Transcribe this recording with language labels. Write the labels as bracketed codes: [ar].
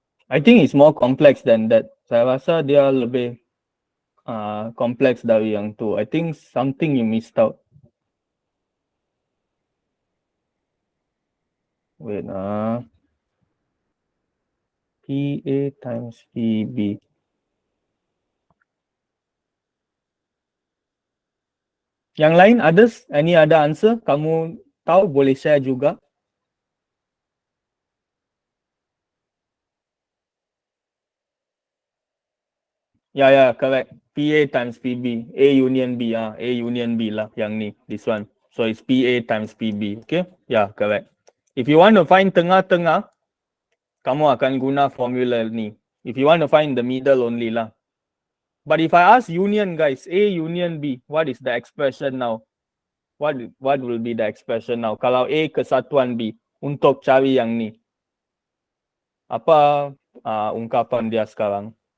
[en] I think it's more complex than that. [ms] Saya rasa dia lebih complex dari yang tu. [en] I think something you missed out. Wait, PA times PB. [ms] Yang lain, [en] others? Any other answer? [ms] Kamu tahu, boleh share juga. [en] Ya, correct. PA times PB. A union B. A union B lah yang ni. This one. So it's PA times PB. Okay? Yeah, correct. If you want to find tengah-tengah, [ms] kamu akan guna formula ni. [en] If you want to find the middle only lah. But if I ask union, guys, A union B, what is the expression now? What will be the expression now? [ms] Kalau A kesatuan B untuk cari yang ni. Apa ungkapan dia sekarang?